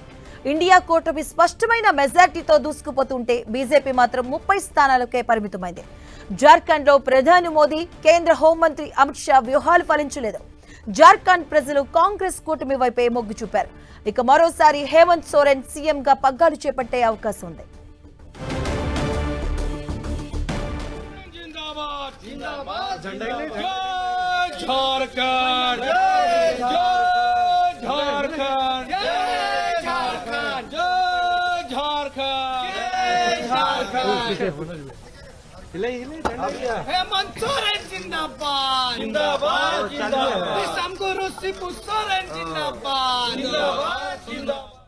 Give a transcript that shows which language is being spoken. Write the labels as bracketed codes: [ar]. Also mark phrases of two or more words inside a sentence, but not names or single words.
[te] ఇండియా కూటమి స్పష్టమైన మెజార్టీతో దూసుకుపోతుంటే బీజేపీ మాత్రం 30 స్థానాలకే పరిమితమైంది. జార్ఖండ్ లో ప్రధాని మోదీ, కేంద్ర హోంమంత్రి అమిత్ షా వ్యూహాలు ఫలించలేదు. జార్ఖండ్ ప్రజలు కాంగ్రెస్ కూటమి వైపే మొగ్గు చూపారు. ఇక మరోసారి హేమంత్ సోరెన్ సీఎంగా పగ్గాలు చేపట్టే అవకాశం ఉంది. [hi] जिंदाबाद जय झारखंड जय झारखंड जय झारखंड जय झारखंड हेमंत सोरेन जिंदाबाद जिंदाबाद जिंदाबाद हमको रूसी सोरेन जिंदाबाद जिंदाबाद जिंदाबाद